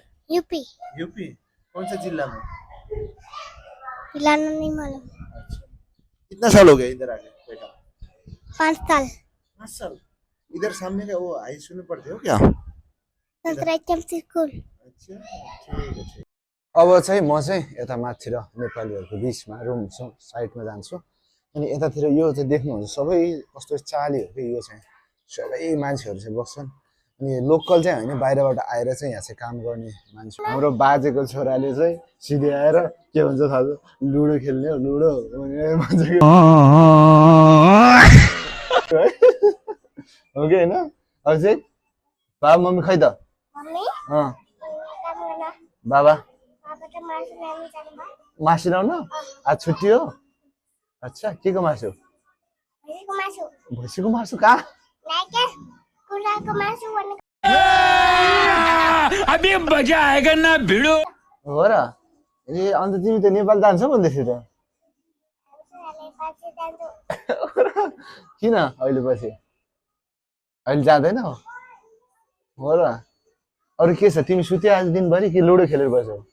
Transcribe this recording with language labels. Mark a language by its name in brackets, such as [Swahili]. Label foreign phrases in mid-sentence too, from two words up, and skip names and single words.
[Hindi] यूपी। यूपी कौन सा जिला में? जिला नहीं मालूम। अच्छा कितना साल हो गया इधर आके बेटा? 5 साल। 5 साल। इधर सामने का वो हाई स्कूल में पढ़ते हो क्या? संतराम स्कूल। अच्छा ठीक है। [Nepali] अब चाहिँ म चाहिँ यता माथि र नेपालीहरुको बीचमा रुम साइडमा जान्छु अनि यतातिर यो चाहिँ देख्नुहुन्छ सबै कस्तो चाली हो के यो चाहिँ सबै मान्छेहरु चाहिँ बस्छन् अनि लोकल चाहिँ हैन बाहिरबाट आएर चाहिँ यहाँ चाहिँ काम गर्ने मान्छे। हाम्रो बाजेको छोराले चाहिँ सिधै आएर के भन्छ थाहा छ? लुडो खेल्ने हो लुडो मान्छेको हो के हैन? अब चाहिँ बाबा मम्मी खै त? मम्मी बाबा मासु ल्याउन आज छुट्टी हो? अच्छा के को मासु? भैँसीको मासु कहाँ? [Hindi] अभी मजा आएगा ना [Nepali] भिडो हो र। ए अन्त तिमी त नेपाल जान्छौ भन्दै थियौ त? किन अहिले पछि? अहिले जाँदैन हो र? अरु के छ? तिमी सुते आज दिनभरि कि लुडो खेलेर बस्यौ?